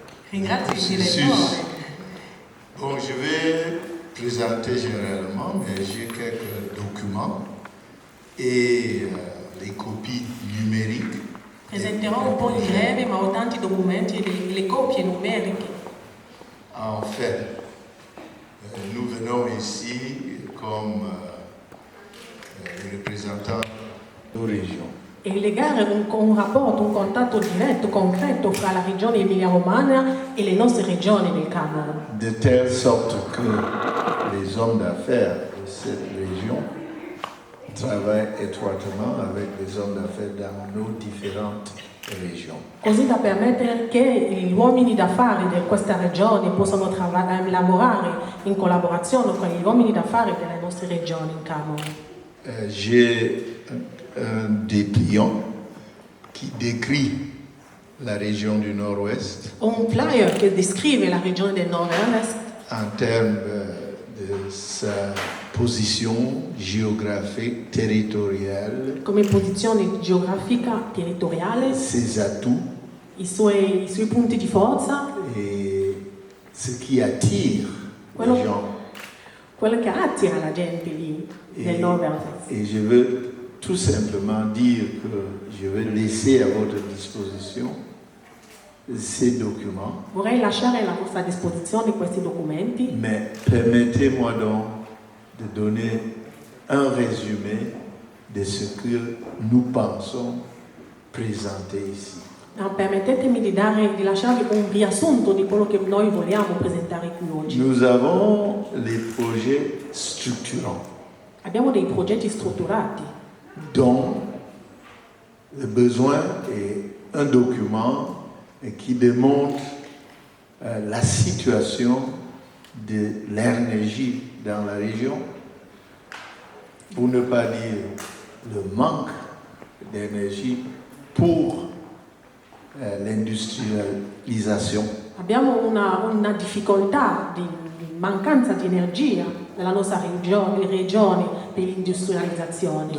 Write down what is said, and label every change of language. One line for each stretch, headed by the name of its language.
Italian: Ringrazio il direttore.
French: Bon, je vais présenter généralement, mais j'ai quelques documents et les copies numériques.
Italian: Presenterò un po' in breve, ma ho tanti documenti e le copie numeriche.
French: En fait, nous venons ici comme représentants de nos régions.
Italian: E legare un rapporto, un contatto diretto, concreto fra la regione Emilia-Romagna e le nostre regioni del Camerun.
French: De telle sorte que les hommes d'affaires de cette région travaillent étroitement avec les hommes d'affaires dans nos différentes régions.
Italian: Così da permettere che gli uomini d'affari di questa regione possano lavorare in collaborazione con gli uomini d'affari delle nostre regioni in Camerun.
French: J'ai un dépliant qui décrit la région du Nord-Ouest
Italian: Un flyer che descrive la regione del Nord-Est
French: en termes de sa position géographique, territoriale,
Italian: come posizione geografica, territoriale,
French: ses atouts
Italian: i suoi punti di forza,
French: et ce qui attire
Italian: Quello-
French: les gens.
Italian: quello che attira la gente lì nel Nord-Est.
French: Et je veux tout simplement dire que je vais laisser à votre disposition ces documents,
Italian: Vorrei lasciare a vostra disposizione questi documenti,
French: mais permettez-moi donc de donner un résumé de ce que nous pensons présenter ici.
Italian: permettetemi di lasciarvi un riassunto di quello che noi vogliamo presentare qui oggi.
French: Nous avons les projets structurants
Italian: Abbiamo dei progetti strutturati,
French: dont le besoin est un document qui démontre la situation de l'énergie dans la région, pour ne pas dire le manque d'énergie pour l'industrialisation.
Italian: abbiamo una difficoltà di mancanza di energia nella nostra regione per l'industrializzazione.